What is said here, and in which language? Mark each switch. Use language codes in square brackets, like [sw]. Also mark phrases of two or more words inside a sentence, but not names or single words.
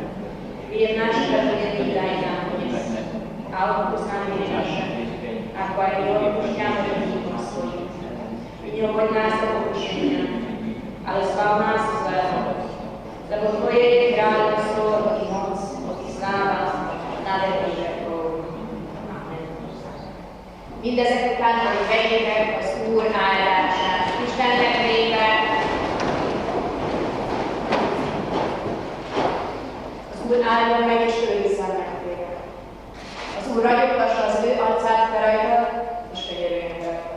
[sk] Chlieb náš každodenný daj nám dnes a odpusť nám viny naše, ako aj my odpúšťame dlžníkom svojim. I neuvoď nás do pokušenia, ale zbav nás zlého, lebo Tvoje je kráľovstvo i moc, i sláva na veky vekov. Amen. [hu] Mindezek után, hogy vegyétek az Úr áldását. Istennek népe! Az Úr áldjon meg, és őrizzen meg téged. Az Úr ragyogtassa az ő arcát te rajtad, és könyörüljön rajtad.